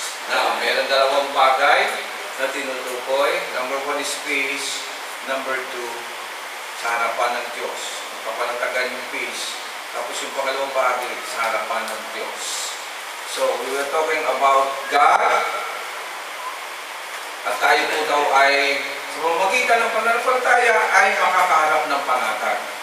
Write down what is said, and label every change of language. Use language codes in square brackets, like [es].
[tl] Now, meron dalawang bagay na tinutukoy. [en] Number 1 is peace. Number 2, [tl] sa harapan ng Diyos. Kapanatagan yung peace. Tapos yung pangalawang bagay, sa harapan ng Diyos. [en] So, we were talking about God. [tl] At tayo po daw ay, sa pamamagitan ng pananampalataya, ay makakaharap ng panatag.